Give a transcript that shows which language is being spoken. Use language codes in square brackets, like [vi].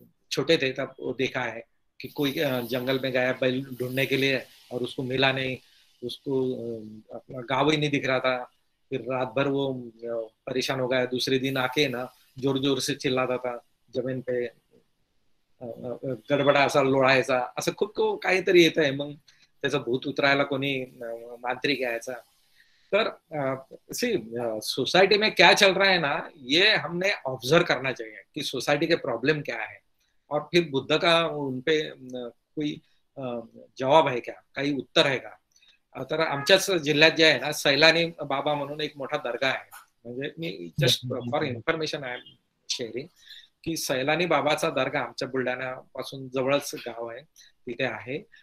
[hi] छोटे थे तब वो देखा है कि कोई जंगल में गया बैल ढूंढने के लिए और उसको मिला नहीं, उसको अपना गाँव ही नहीं दिख रहा था, फिर रात भर वो परेशान हो गया, दूसरे दिन आके ना जोर जोर से चिल्लाता था, जमीन पे गडबडा [mr] असा लोळायचा, असं खूप काहीतरी येत आहे. मग त्याचं भूत उतरायला कोणी मांत्रिक यायचा. [hi] तर सोसाइटी में क्या चल रहा है ना, ये हमने ऑब्जर्व करना चाहिए कि सोसाइटी के प्रॉब्लम क्या है. और फिर बुद्ध का उनपे कोई जवाब [mr] आहे का, काही उत्तर आहे का? तर आमच्याच जिल्ह्यात जे आहे ना, सैलानी बाबा म्हणून एक मोठा दर्गा आहे. म्हणजे मी [en] just for information I am sharing [mr] की सैलानी बाबाचा दर्गा आमच्या बुलढाण्यापासून जवळच गाव आहे, तिथे आहे.